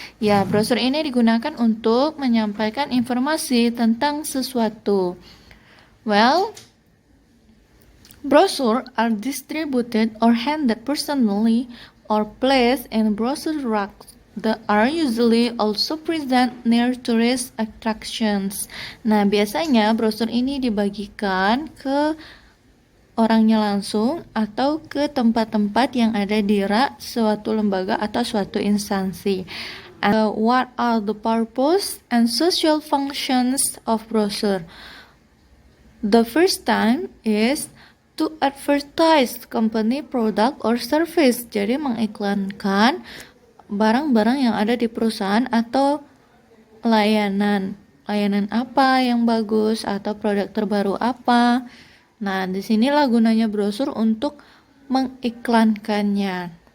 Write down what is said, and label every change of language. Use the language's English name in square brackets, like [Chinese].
[Indonesian] Ya, brosur ini digunakan untuk menyampaikan informasi tentang sesuatu. [English] Well, brochures are distributed or handed personally or placed in brochure racks that are usually also present near tourist attractions. [Indonesian] Nah, biasanya brosur ini dibagikan ke orangnya langsung atau ke tempat-tempat yang ada di rak suatu lembaga atau suatu instansi. [English] What are the purpose and social functions of brochure? The first time is to advertise company product or service. [Indonesian] Jadi mengiklankan barang-barang yang ada di perusahaan atau layanan. Layanan apa yang bagus atau produk terbaru apa. Nah, disinilah gunanya brosur untuk mengiklankannya.